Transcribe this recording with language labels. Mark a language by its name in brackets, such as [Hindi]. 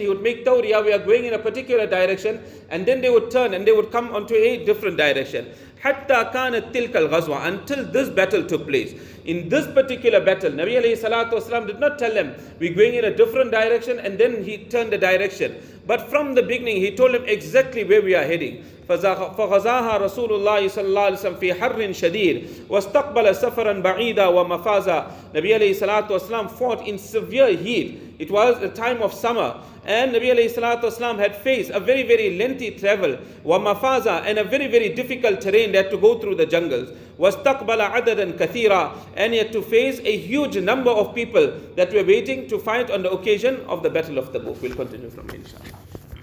[English] He would make tawriyah, we are going in a particular direction, and then they would turn and they would come onto a different direction. [Arabic] حتى كانت تلك الغزوة, [English] until this battle took place. In this particular battle, Nabi alayhi salatu wasalam did not tell them we're going in a different direction and then he turned the direction. But from the beginning he told them exactly where we are heading. [Arabic] فغزاها رسول الله صلى الله عليه وسلم في حر شديد واستقبل سفرا بعيدا ومفازا. [English] Nabi alayhi salatu wasalam fought in severe heat. It was a time of summer, and Nabi alayhi salatu wasalam had faced a very, very lengthy travel, ومفازا, and a very, very difficult terrain that to go through the jungles. [Arabic] واستقبل عددا كثيرا, [English] and he had to face a huge number of people that were waiting to fight on the occasion of the battle of Tabuk. We'll continue from here, inshallah.